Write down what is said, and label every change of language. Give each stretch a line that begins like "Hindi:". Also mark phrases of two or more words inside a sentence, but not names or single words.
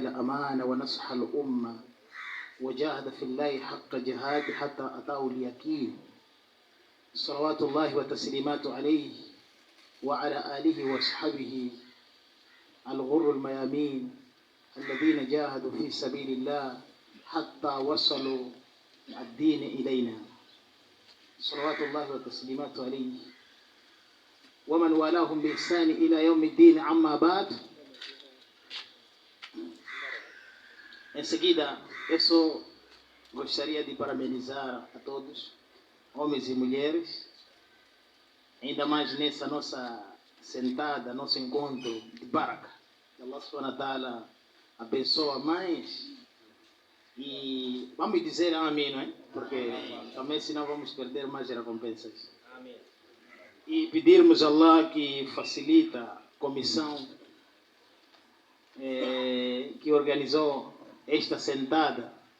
Arabic: الأمانة ونصح الأمة وجاهد في الله حق جهاد حتى أتاه اليقين صلوات الله وتسليماته عليه وعلى آله وصحبه الغر الميامين الذين جاهدوا في سبيل الله حتى وصلوا الدين إلينا صلوات الله وتسليماته عليه ومن والاهم بإحسان إلى يوم الدين. عما بعد,
Portuguese: em seguida eu gostaria de parabenizar a todos homens e mulheres, ainda mais nessa nossa sentada, nosso encontro de baraka. Que
Arabic: الله سبحانه وتعالى
Portuguese: abençoa mais. E vamos dizer amém, não é? Porque também senão vamos perder mais recompensas. Amém. E pedirmos a Allah que facilita a comissão que organizou esta sentada.